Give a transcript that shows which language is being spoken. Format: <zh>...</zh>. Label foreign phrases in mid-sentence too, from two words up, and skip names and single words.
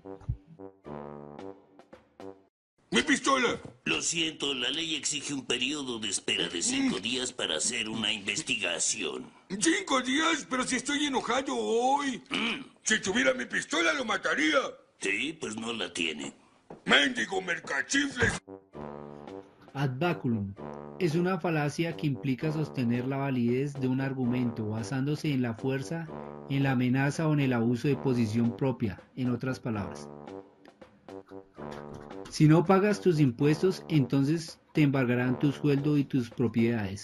<es>¡Mi pistola! Lo siento, la ley exige un periodo de espera de 5 días para hacer una investigación. 5 días, pero si estoy enojado hoy. Si tuviera mi pistola lo mataría. Sí, pues no la tiene. ¡Mendigo mercachifles!</es> <la>Ad baculum</la> <es>es una falacia que implica sostener la validez de un argumento basándose en la fuerza, en la amenaza o en el abuso de posición propia, en otras palabras. Si no pagas tus impuestos, entonces te embargarán tu sueldo y tus propiedades.</es>